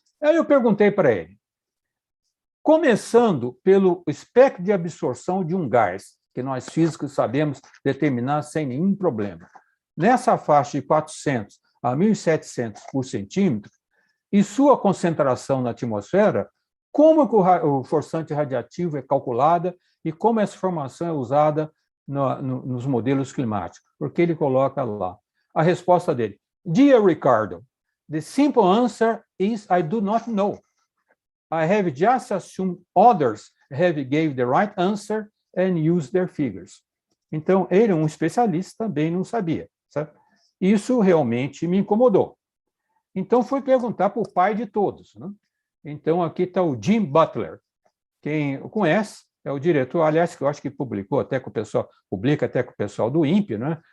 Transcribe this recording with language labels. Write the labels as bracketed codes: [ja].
[pt] Aí eu perguntei para ele, começando pelo espectro de absorção de um gás, que nós físicos sabemos determinar sem nenhum problema, nessa faixa de 400 a 1.700 por centímetro, e sua concentração na atmosfera, como o forçante radiativo é calculada e como essa informação é usada nos modelos climáticos, porque ele coloca lá. A resposta dele, [en] Dear Ricardo, the simple answer is I do not know. I have just assumed others have gave the right answer and used their figures. [pt] Então, ele, um especialista, também não sabia, certo? Isso realmente me incomodou. Então, fui perguntar para o pai de todos, né? Então, aqui está o Jim Butler. Quem o conhece é o diretor, aliás, que eu acho que publica até com o pessoal do INPE, né?